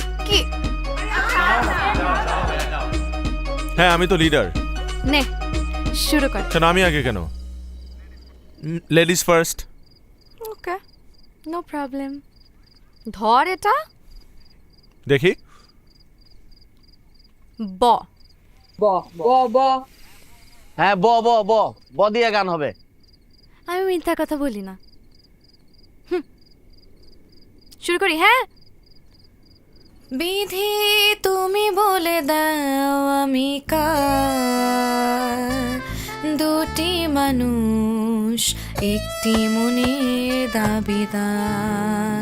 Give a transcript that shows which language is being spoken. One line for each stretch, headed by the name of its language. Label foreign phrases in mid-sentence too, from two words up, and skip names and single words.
Bangla: কি? হ্যাঁ, আমি তো লিডার। নে শুরু কর। কেন আমি আগে কেন?
English: ladies first. okay, no problem.
Bangla: ধর এটা। দেখি। ব ব ব ব। হ্যাঁ, ব ব ব ব দিয়ে গান হবে। আমি মিথ্যা কথা বলি না। শুরু করি। হ্যাঁ। বিধি তুমি বলে দাও আমি কার, দুটি মানুষ একটি মনের দাবিদার।